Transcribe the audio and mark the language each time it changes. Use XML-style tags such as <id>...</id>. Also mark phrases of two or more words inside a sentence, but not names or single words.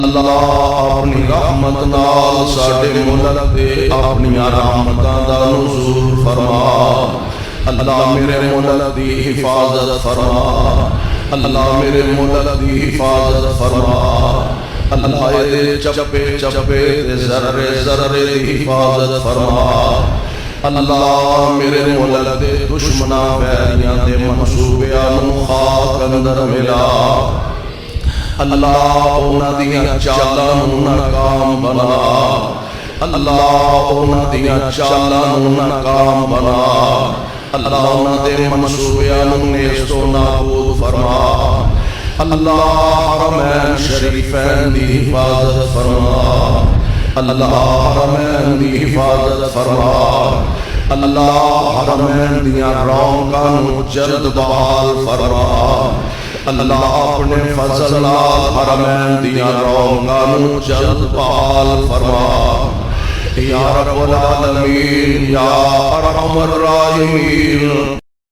<pa>اللہ اپنی رحمت نال ساڈے ملک تے اپنی رحمتاں دا نزول فرما۔ اللہ میرے ملک دی حفاظت فرما۔ اللہ میرے ملک دی حفاظت فرما۔ اللہ دے چپے چپے تے ذرے ذرے دی حفاظت فرما۔ اللہ میرے ملک دے دشمناں ویریاں دے منصوبیاں نوں خاک اندر ملا۔ اللہ اونا دیاں چالاں نوں ناکام بنا۔ اللہ اونا دیاں چالاں نوں ناکام بنا۔ اللہ اونا دے منصوبیاں نوں نیست و نابود فرما۔ اللہ حرمین شریفین دی حفاظت فرما۔ اللہ حرمین دی حفاظت فرما۔ اللہ حرمین دیاں رونقاں نوں جلد بحال فرما۔ اللہ اپنے فضل نال حرمین دیاں رونقاں نوں جلد بحال فرما۔</pa> <ar>یا رب العالمین یا ارحم الراحمین۔</ar>